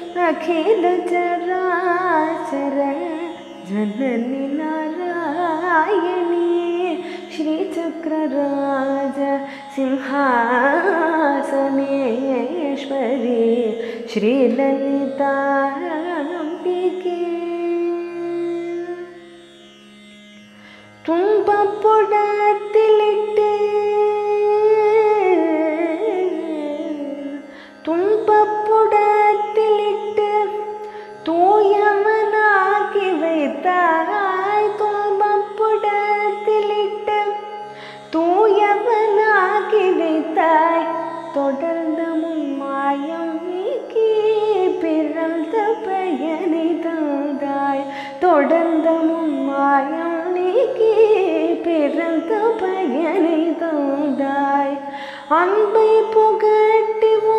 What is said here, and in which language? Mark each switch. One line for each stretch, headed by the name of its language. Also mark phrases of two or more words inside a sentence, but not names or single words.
Sanskrit: अखिल चराचर जननी नारायणी श्रीचक्रराज सिंहासनेश्वरी श्रीललिताम्बिके
Malayalam: തുമ്പപ്പുടത്തിലിട്ട് തൂയമനാക്കി വയ്ത്തായ് തുമ്പപ്പുടത്തിലിട്ട് തൂയമനാക്കി
Tamil: വയ്ത്തായ് தொடர்ந்த முன்மாயம் நீக்கி பிறந்த பயனை தந்தாய் தொடர்ந்த முன்மாயம் நீக்கி பிறந்த பயனை தந்தாய் அன்பை புகட்டி